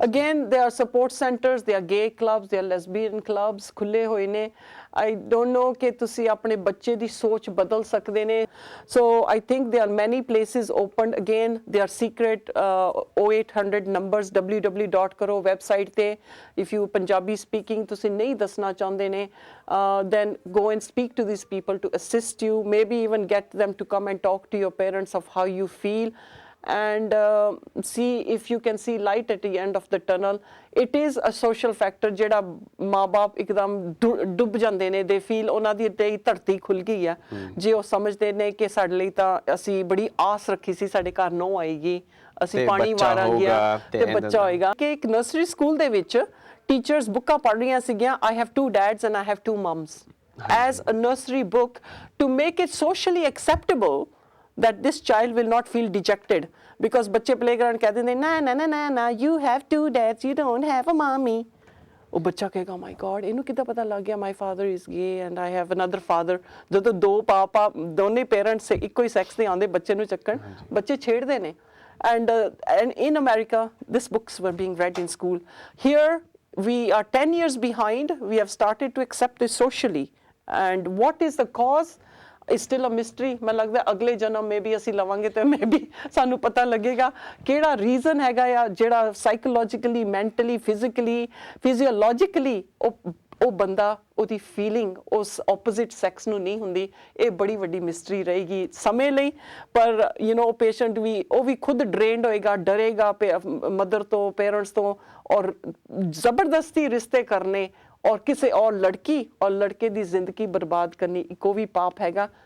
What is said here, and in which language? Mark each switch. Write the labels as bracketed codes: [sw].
[en] again there are support centres, there are gay clubs, there are lesbian clubs [pa] ਖੁੱਲੇ ਹੋਏ ਨੇ। [en] I don't know [pa] ਕਿ ਤੁਸੀਂ ਆਪਣੇ ਬੱਚੇ ਦੀ ਸੋਚ ਬਦਲ ਸਕਦੇ ਨੇ। [en] So I think there are many places opened. Again there are secret 0800 numbers, www. [pa] ਕਰੋ ਵੈਬਸਾਈਟ ਤੇ। [en] if you Punjabi speaking [pa] ਤੁਸੀਂ ਨਹੀਂ ਦੱਸਣਾ ਚਾਹੁੰਦੇ ਨੇ, [en] then go and speak to these people to assist you, maybe even get them to come and talk to your parents of how you feel, and see if you can see light at the end of the tunnel. It is a social factor [pa] ਜਿਹੜਾ ਮਾਂ-ਬਾਪ ਇੱਕਦਮ ਡੁੱਬ ਜਾਂਦੇ ਨੇ, [en] they feel [pa] ਉਹਨਾਂ ਦੀ ਤੇ ਧਰਤੀ ਖੁੱਲ ਗਈ ਆ ਜੇ ਉਹ ਸਮਝਦੇ ਨੇ ਕਿ ਸਾਡੇ ਲਈ ਤਾਂ ਅਸੀਂ ਬੜੀ ਆਸ ਰੱਖੀ ਸੀ, ਸਾਡੇ ਘਰ ਨੋ ਆਏਗੀ, ਅਸੀਂ ਪਾਣੀ ਵਾਰਾਂਗੀਆਂ ਤੇ ਬੱਚਾ ਹੋਏਗਾ। ਕਿ ਇੱਕ ਨਰਸਰੀ ਸਕੂਲ ਦੇ ਵਿੱਚ ਟੀਚਰਸ ਬੁੱਕਾਂ ਪੜ੍ਹ ਰਹੀਆਂ ਸੀਗੀਆਂ, [en] I have 2 dads and I have 2 moms, as a nursery book to make it socially acceptable that this child will not feel dejected, because ਬੱਚੇ playground [pa] ਕਹਿ ਦਿੰਦੇ ਨਾ [en] you have 2 dads, you don't have a mommy. [pa] ਉਹ ਬੱਚਾ ਕਹੇਗਾ [en] my god [pa] ਇਹਨੂੰ ਕਿੱਦਾਂ ਪਤਾ ਲੱਗ ਗਿਆ [en] my father is gay and I have another father। [pa] ਜਦੋਂ ਦੋ ਪਾਪਾ ਦੋਨੇ ਪੇਰੈਂਟਸ ਇੱਕੋ ਹੀ ਸੈਕਸ ਦੇ ਆਉਂਦੇ ਬੱਚੇ ਨੂੰ ਚੱਕਣ, ਬੱਚੇ ਛੇੜਦੇ ਨੇ। [en] And in America, these books were being read in school. Here, we are 10 years behind. We have started to accept this socially. And what is the cause is still a mystery. [hi] मैं लगता है अगले जन्म में भी [pa] ਅਸੀਂ ਲਵਾਂਗੇ ਤੇ maybe ਸਾਨੂੰ ਪਤਾ ਲੱਗੇਗਾ ਕਿਹੜਾ ਰੀਜ਼ਨ ਹੈਗਾ ਆ ਜਿਹੜਾ ਸਾਈਕੋਲੋਜੀਕਲੀ, ਮੈਂਟਲੀ, ਫਿਜ਼ੀਕਲੀ, ਫਿਜ਼ੀਓਲੋਜੀਕਲੀ ਉਹ ਬੰਦਾ, ਉਹਦੀ ਫੀਲਿੰਗ ਉਸ ਆਪੋਜ਼ਿਟ ਸੈਕਸ ਨੂੰ ਨਹੀਂ ਹੁੰਦੀ। ਇਹ ਬੜੀ ਵੱਡੀ ਮਿਸਟਰੀ ਰਹੇਗੀ ਸਮੇਂ ਲਈ। ਪਰ ਉਹ ਪੇਸ਼ੈਂਟ ਵੀ, ਉਹ ਵੀ ਖੁਦ ਡਰੇਨਡ ਹੋਏਗਾ, ਡਰੇਗਾ ਮਦਰ ਤੋਂ, ਪੇਰੈਂਟਸ ਤੋਂ, ਔਰ ਜ਼ਬਰਦਸਤੀ ਰਿਸ਼ਤੇ ਕਰਨੇ ਔਰ ਕਿਸੇ ਔਰ ਲੜਕੀ ਔਰ ਲੜਕੇ ਦੀ ਜ਼ਿੰਦਗੀ ਬਰਬਾਦ ਕਰਨੀ ਇੱਕੋ ਵੀ ਪਾਪ ਹੈਗਾ।